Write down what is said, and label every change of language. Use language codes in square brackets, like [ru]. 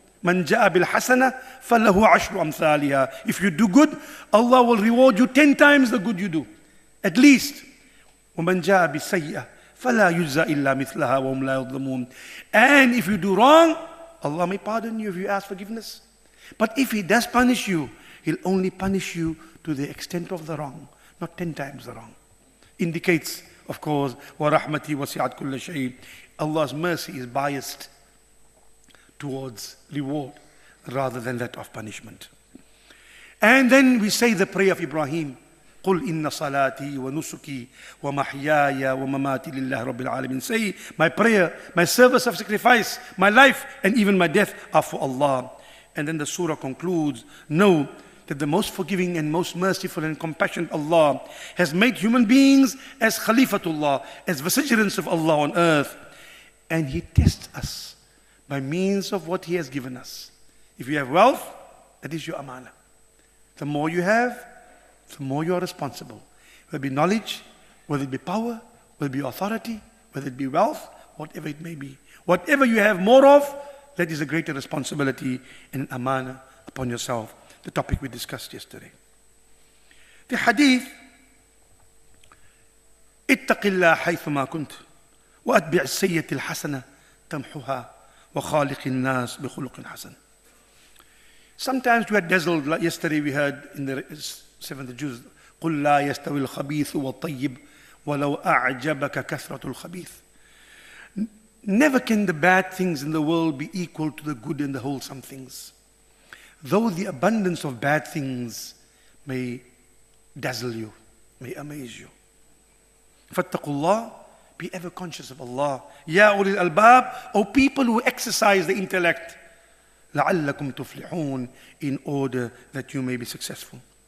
[ar] Man ja'a bil hasana falahu ashru amthaliha. [en] If you do good, Allah will reward you 10 times the good you do, at least. [ar] وَمَنْ جَاءَ بِالسَّيِّئَةِ فَلَا يُجْزَى إِلَّا مِثْلَهَا وَهُمْ لَا يُظْلَمُونَ. [en] And if you do wrong, Allah may pardon you if you ask forgiveness. But if He does punish you, He'll only punish you to the extent of the wrong, not 10 times the wrong. Indicates, of course, [ar] وَرَحْمَتِي وَسِعَتْ كُلَّ شَيْءٍ. [en] Allah's mercy is biased towards reward rather than that of punishment. And then we say the prayer of Ibrahim [ar] قُلْ إِنَّ صَلَاتِي وَنُسُكِي وَمَحْيَايَ وَمَمَاتِي لِلَّهِ رَبِّ الْعَالَمِينَ. [en] Say, my prayer, my service of sacrifice, my life, and even my death are for Allah. And then the surah concludes, know that the most forgiving and most merciful and compassionate Allah has made human beings as Khalifatullah, as vicegerents of Allah on earth. And He tests us by means of what He has given us. If you have wealth, that is your amana. The more you have, the more you are responsible. Whether it be knowledge, whether it be power, whether it be authority, whether it be wealth, whatever it may be. Whatever you have more of, that is a greater responsibility and an amana upon yourself. The topic we discussed yesterday. The hadith, [ar] اتق الله حيثما كنت وأتبع السيئة الحسنة تمحها وخالق الناس بخلق حسن. [en] Sometimes we are dazzled. Like yesterday we heard in the 7th juz, [ar] قل لا يستوي الخبيث والطيب ولو أعجبك كثرة الخبيث. [en] Never can the bad things in the world be equal to the good and the wholesome things. Though the abundance of bad things may dazzle you, may amaze you. [ar] فَاتَّقُوا اللَّهِ, [en] be ever conscious of Allah. [ar] يَا أُولِي الْأَلْبَابِ, [en] O people who exercise the intellect, [ar] لَعَلَّكُمْ تُفْلِحُونَ, [en] in order that you may be successful.